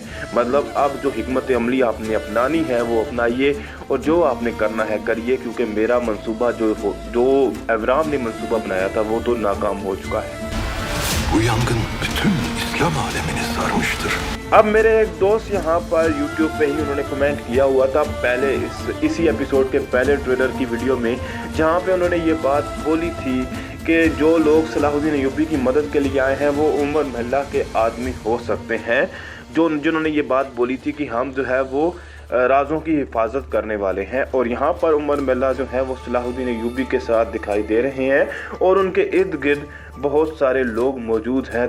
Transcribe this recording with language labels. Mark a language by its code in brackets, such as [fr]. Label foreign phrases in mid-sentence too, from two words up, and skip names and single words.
[hi] मतलब अब जो हिकमत अमली आपने अपनानी है वो अपनाइए और जो आपने करना है करिए, क्योंकि मेरा मंसूबा जो अवराम ने मंसूबा बनाया था वो तो नाकाम हो चुका है। [tr] Bu yangın bütün İslam alemini sarmıştır. [hi] अब मेरे एक दोस्त यहाँ पर YouTube पे ही उन्होंने कमेंट किया हुआ था पहले इसी एपिसोड के पहले ट्रेलर की वीडियो में, जहाँ पे उन्होंने ये बात बोली थी कि जो लोग सलाहुद्दीन अय्यूबी की मदद के लिए आए हैं वो उमर महल्ला के आदमी हो सकते हैं। जिन्होंने ये बात बोली थी कि हम जो है वो राज़ों की हिफाजत करने वाले हैं और यहाँ पर उमर महल्ला जो है वो सलाहुद्दीन अय्यूबी के साथ दिखाई दे रहे हैं और उनके इर्द गिर्द बहुत सारे लोग मौजूद हैं।